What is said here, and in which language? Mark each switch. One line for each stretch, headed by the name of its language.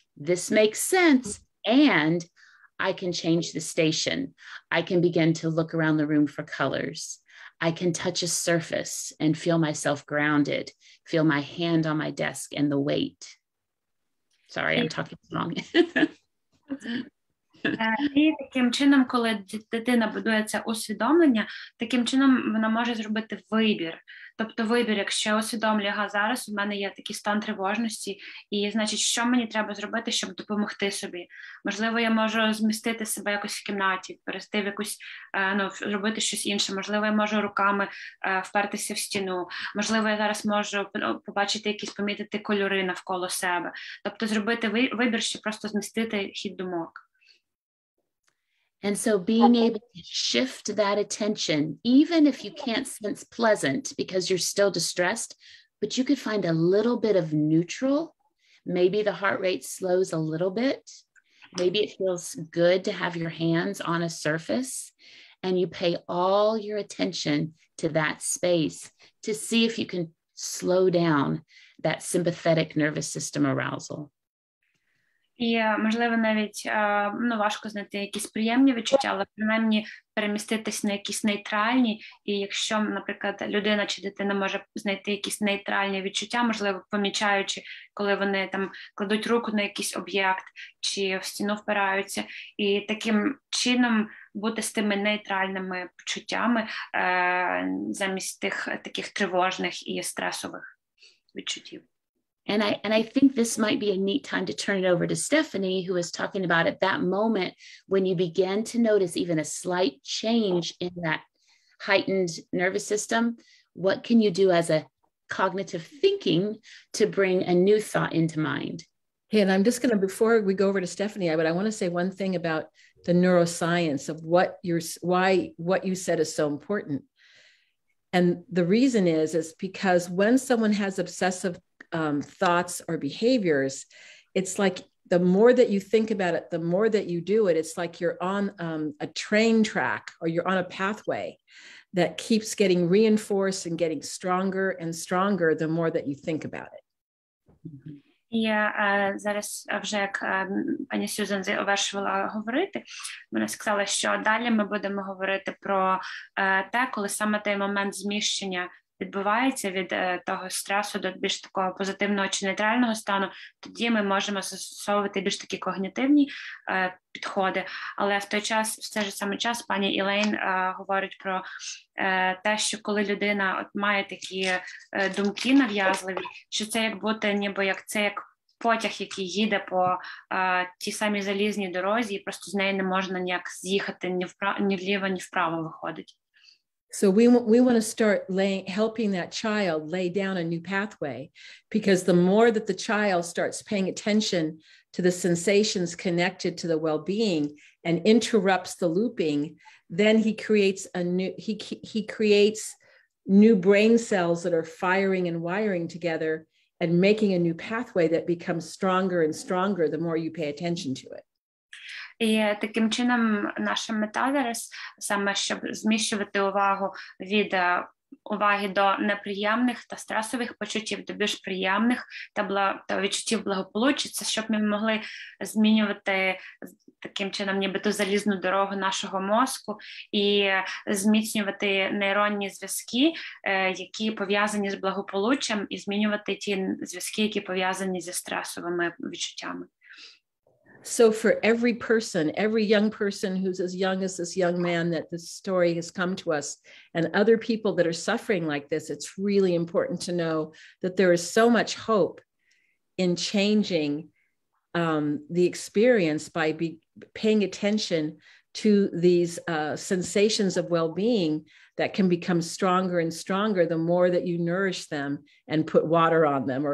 English: This makes sense. And I can change the station. I can begin to look around the room for colors. I can touch a surface and feel myself grounded, feel my hand on my desk and the weight. Sorry, I'm talking wrong.
Ukrainian: І таким чином, коли дитина будує це усвідомлення, таким чином вона може зробити вибір. Тобто вибір, якщо усвідомлює, зараз у мене є такий стан тривожності, і, значить, що мені треба зробити, щоб допомогти собі? Можливо, я можу змістити себе якось в кімнаті, перейти в якусь, робити щось інше. Можливо, я можу руками впертися в стіну. Можливо, я зараз можу побачити помітити кольори навколо себе. Тобто зробити вибір, щоб просто змістити хід думок.
English: And so being able to shift that attention, even if you can't sense pleasant because you're still distressed, but you could find a little bit of neutral. Maybe the heart rate slows a little bit. Maybe it feels good to have your hands on a surface, and you pay all your attention to that space to see if you can slow down that sympathetic nervous system arousal.
Ukrainian: І, можливо, навіть важко знайти якісь приємні відчуття, але принаймні переміститись на якісь нейтральні. І якщо, наприклад, людина чи дитина може знайти якісь нейтральні відчуття, можливо, помічаючи, коли вони там кладуть руку на якийсь об'єкт чи в стіну впираються, і таким чином бути з тими нейтральними почуттями замість тих таких тривожних і стресових відчуттів.
English: And I think this might be a neat time to turn it over to Stephanie, who is talking about at that moment when you begin to notice even a slight change in that heightened nervous system, what can you do as a cognitive thinking to bring a new thought into mind? Hey, and I'm just going to, before we go over to Stephanie, but I want to say one thing about the neuroscience of what you said is so important. And the reason is because when someone has obsessive thoughts or behaviors, it's like the more that you think about it, the more that you do it, it's like you're on a train track, or you're on a pathway that keeps getting reinforced and getting stronger and stronger the more that you think about it.
Ukrainian: Я зараз, вже як пані Сюзан завершувала говорити, вона сказала, що далі ми будемо говорити про те, коли саме той момент зміщення відбувається від того стресу до більш такого позитивного чи нейтрального стану, тоді ми можемо застосовувати більш такі когнітивні підходи. Але в цей же самий час пані Елейн говорить про те, що коли людина має такі думки нав'язливі, що це як бути ніби як потяг, який їде по тій самій залізній дорозі, і просто з неї не можна ніяк з'їхати ні вліво, ні вправо виходить.
English: So we want to start helping that child lay down a new pathway, because the more that the child starts paying attention to the sensations connected to the well-being and interrupts the looping, then he creates he creates new brain cells that are firing and wiring together and making a new pathway that becomes stronger and stronger the more you pay attention to it.
Ukrainian: І таким чином наша мета зараз саме, щоб зміщувати увагу від уваги до неприємних та стресових почуттів до більш приємних та відчуттів благополуччя, це щоб ми могли змінювати таким чином нібито залізну дорогу нашого мозку і зміцнювати нейронні зв'язки, які пов'язані з благополуччям, і змінювати ті зв'язки, які пов'язані зі стресовими відчуттями.
English: So for every person, every young person who's as young as this young man that this story has come to us, and other people that are suffering like this, it's really important to know that there is so much hope in changing the experience by paying attention to these sensations of well-being that can become stronger and stronger the more that you nourish them and put water on them.